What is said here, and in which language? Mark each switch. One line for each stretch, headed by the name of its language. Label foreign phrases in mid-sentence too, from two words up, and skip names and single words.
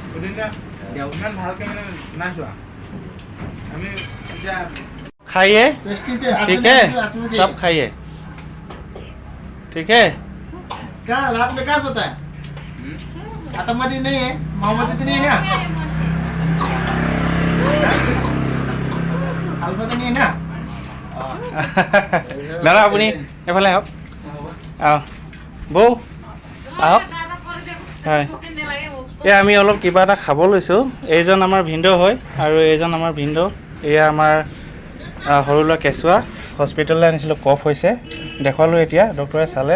Hindi: खाइए। ठीक है, सब खाइए। ठीक है। क्या रात में क्या सोता है? आतंकवादी नहीं है, मोहम्मदी तो नहीं है ना, अल्फा तो नहीं है ना।
Assamese: দাদা আপুনি এফালে আহক, বৌ আহক। হয়, এই আমি অলপ কিবা এটা খাব লৈছোঁ। এইজন আমাৰ ভিনদেউ হয় আৰু এইজন আমাৰ ভিনদেউ। এয়া আমাৰ সৰু ল'ৰা কেঁচুৱা, হস্পিটেললৈ আনিছিলোঁ, কফ হৈছে, দেখুৱালোঁ এতিয়া, ডক্টৰে চালে।